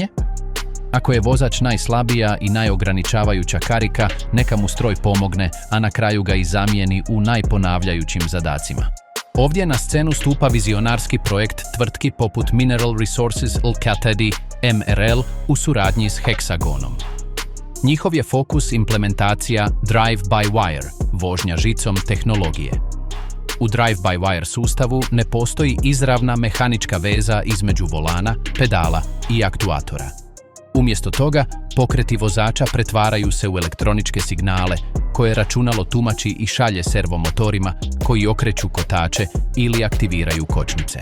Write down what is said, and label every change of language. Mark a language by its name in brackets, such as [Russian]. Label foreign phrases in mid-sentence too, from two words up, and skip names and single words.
[Croatian] Ako je vozač najslabija i najograničavajuća karika, neka mu stroj pomogne, a na kraju ga i zamijeni u najponavljajućim zadacima. Ovdje na scenu stupa vizionarski projekt tvrtki poput Mineral Resources Ltd. MRL u suradnji s Hexagonom. Njihov je fokus implementacija [English] drive-by-wire, [Croatian] vožnja žicom tehnologije. U [English] drive-by-wire [Croatian] sustavu ne postoji izravna mehanička veza između volana, pedala i aktuatora. Umjesto toga, pokreti vozača pretvaraju se u elektroničke signale koje računalo tumači i šalje servomotorima koji okreću kotače ili aktiviraju kočnice.